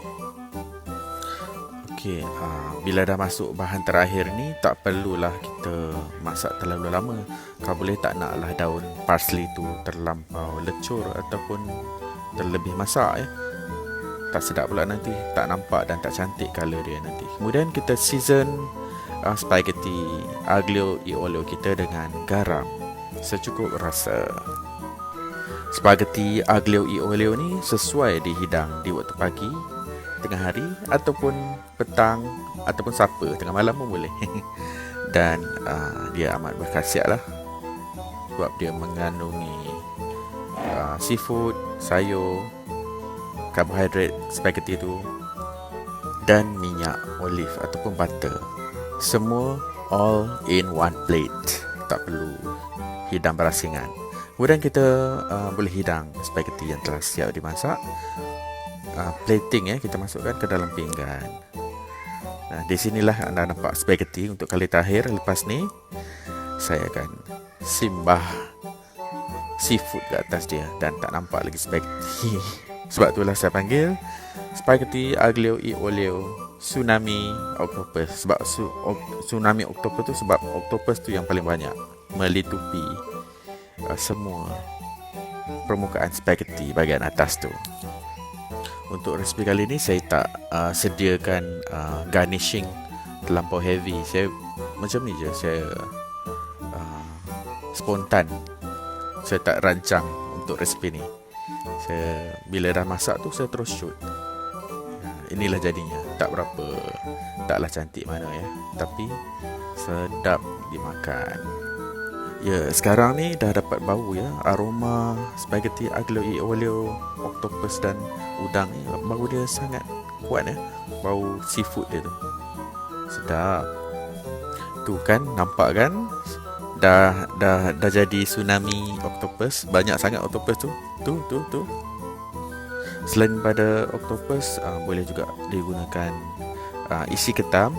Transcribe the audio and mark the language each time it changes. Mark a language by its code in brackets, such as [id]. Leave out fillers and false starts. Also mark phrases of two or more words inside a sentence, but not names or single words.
[ms] Okey, bila dah masuk bahan terakhir ni, tak perlulah kita masak terlalu lama. Kau boleh tak naklah daun parsley tu terlampau lecur ataupun terlebih masak ya. Tak sedap pula nanti, tak nampak dan tak cantik colour dia nanti. Kemudian kita season spaghetti aglio e olio kita dengan garam secukup rasa. Spaghetti aglio e olio ni sesuai dihidang di waktu pagi, tengah hari ataupun petang ataupun sapa, tengah malam pun boleh. Dan dia amat berkhasiat lah sebab dia mengandungi seafood, sayur, karbohidrat spaghetti tu dan minyak olive ataupun butter. Semua [en] all in one plate. [ms] Tak perlu hidang berasingan. Kemudian kita boleh hidang spaghetti yang telah siap dimasak. Plating ya, kita masukkan ke dalam pinggan. Nah, di sinilah anda nampak spaghetti untuk kali terakhir. Lepas ni saya akan simbah seafood ke atas dia dan tak nampak lagi spaghetti. Sebab itulah saya panggil spaghetti aglio e olio tsunami octopus. Sebab tsunami octopus tu sebab octopus tu yang paling banyak melitupi semua permukaan spaghetti bahagian atas tu. Untuk resipi kali ni saya tak sediakan garnishing terlampau heavy. Saya macam ni je, saya spontan. Saya tak rancang untuk resipi ni. Saya bila dah masak tu saya terus shoot. Inilah jadinya. Taklah cantik mana ya, tapi sedap dimakan. Ya, sekarang ni dah dapat bau ya, aroma spaghetti aglio e olio, octopus dan udang ni. Bau dia sangat kuat ya, bau seafood dia tu. Sedap. Tu kan, nampak kan? Dah jadi tsunami octopus. Banyak sangat octopus tu. Tu. Selain pada octopus, boleh juga digunakan isi ketam.